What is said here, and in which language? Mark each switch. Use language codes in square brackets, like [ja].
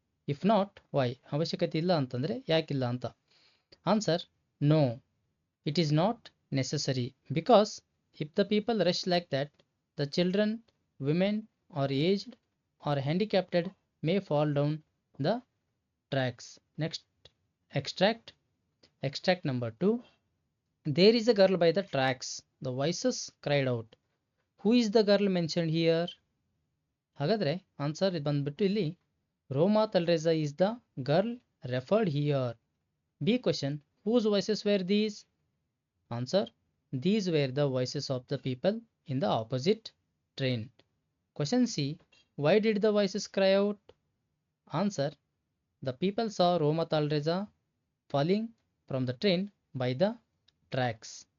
[en] if not why, [kn] ಅವಶ್ಯಕತೆ ಇಲ್ಲ ಅಂತಂದರೆ ಯಾಕಿಲ್ಲ ಅಂತ. [en] Answer, no, it is not necessary because if the people rush like that the children, women or aged or handicapped may fall down the tracks. Next extract number 2. There is a girl by the tracks. The voices cried out. Who is the girl mentioned here? [kn] ಹಾಗಾದರೆ answer ಬಂದ್ಬಿಟ್ಟು ಇಲ್ಲಿ ರೋಮಾ Talreja [en] is the girl referred here. B question, whose voices were these? Answer, these were the voices of the people in the opposite train. Question C, why did the voices cry out? Answer, the people saw Roma Talreza falling from the train by the tracks.